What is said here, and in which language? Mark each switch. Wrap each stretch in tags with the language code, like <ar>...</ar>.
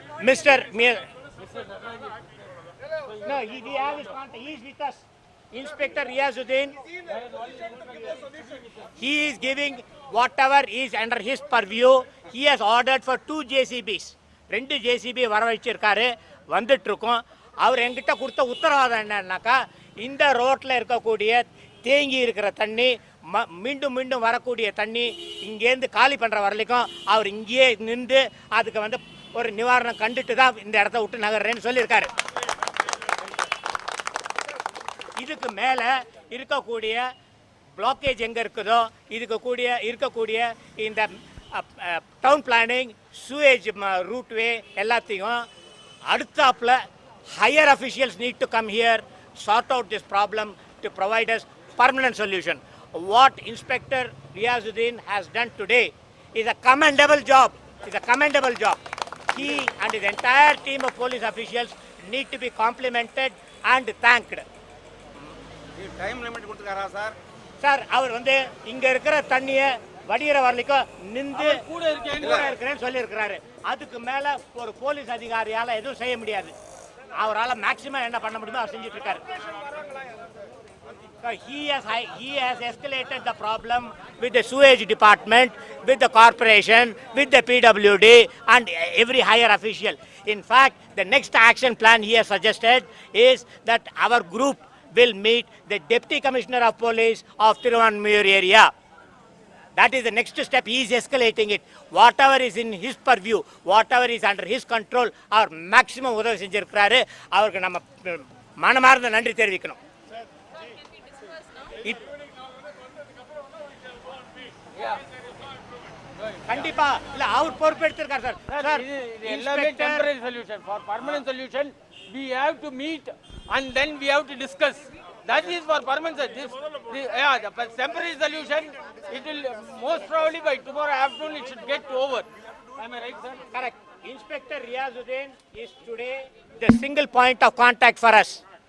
<en>Mister No, he has his contact. He is with us. Inspector Riyazuddin. He is giving whatever is under his purview. He has ordered for 2 JCBs.</en> <ta>2 JCB வர வச்சிருக்காரு, வந்துட்டு இருக்கோம். அவர் எங்கிட்ட கொடுத்த உத்தரவாதம் என்னன்னாக்கா, இந்த ரோட்டில் இருக்கக்கூடிய தேங்கி இருக்கிற தண்ணி, மீண்டும் மீண்டும் வரக்கூடிய தண்ணி இங்கேருந்து காலி பண்ணுற வரலைக்கும் அவர் இங்கேயே நின்று அதுக்கு வந்து ஒரு நிவாரணம் கண்டுட்டு தான் இந்த இடத்த விட்டு நகர்றேன்னு சொல்லியிருக்காரு. இதுக்கு மேலே இருக்கக்கூடிய பிளாக்கேஜ் எங்கே இருக்குதோ, இருக்கக்கூடிய இந்த டவுன் பிளானிங், சூவேஜ் ரூட்வே எல்லாத்தையும் அடுத்தாப்புல</ta> <en>Higher officials need to come here, sort out this problem to provide us permanent solution. What inspector Riazuddin has done today is a commendable job. It's a commendable job. He and his entire team of police officials need to be complimented and thanked.</en> <ta>Time limit கொடுத்துருக்காரா sir? Sir அவர் வந்து இங்க இருக்கிற தண்ணியை வடிகிற வரலைக்கும் நின்று கூட இருக்கிறேன்னு சொல்லியிருக்கிறாரு. அதுக்கு மேல ஒரு போலீஸ் அதிகாரியால எதுவும் செய்ய முடியாது. அவரால் மேக்சிமம் என்ன பண்ண முடியுமோ அவர் செஞ்சுட்டு இருக்காரு.</ta> <en>So he has escalated the problem with the sewage department, with the corporation, with the PWD and every higher official. In fact, the next action plan he has suggested is that our group will meet the Deputy Commissioner of Police of Thiruvanmiyur area. That is the next step. He is escalating it. Whatever is in his purview, whatever is under his control, our maximum</en> <ta>உதவி செஞ்சிருக்கிறாரு. அவருக்கு நம்ம மனமார்ந்த நன்றி தெரிவிக்கணும். கண்டிப்பா இல்ல அவர் பொறுப்பெடுத்திருக்கார் sir. Sir இது எல்லாமே temporary solution.</ta> <en>For permanent solution we have to meet and then we have to discuss. That is for permanent. The temporary solution, it will most probably by tomorrow afternoon it should get over. Am I right, sir? Correct. Inspector Riazuddin is today the single point of contact for us.</en>